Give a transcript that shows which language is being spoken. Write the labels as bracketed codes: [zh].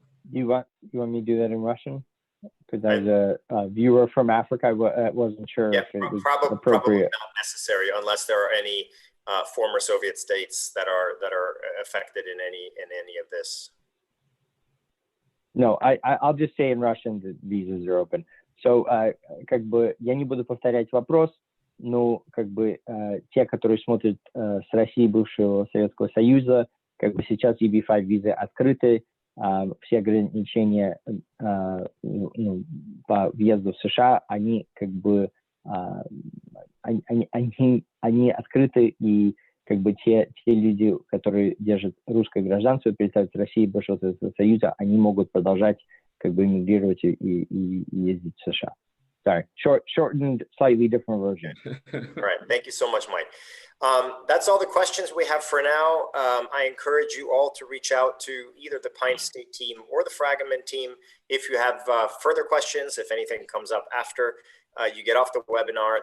[en] You want me to do that in Russian? Because there's a viewer from Africa. I wasn't sure if it was appropriate. Probably not necessary unless there are any former Soviet states that are affected in any of this. No, I'll just say in Russian that visas are open. [ru] So, как бы я не буду повторять вопрос, но как бы те, которые смотрят с России, бывшего Советского Союза, как бы сейчас EB-5 визы открыты, все ограничения по въезду в США, они как бы они открыты, и как бы те люди, которые держат русское гражданство, представители России, бывшего Советского Союза, они могут продолжать как бы эмигрировать и ездить в США. [en] Sorry, shortened, slightly different version. All right, thank you so much, Mike. That's all the questions we have for now. I encourage you all to reach out to either the Pine State team or the Fragomen team if you have further questions, if anything comes up after you get off the webinar.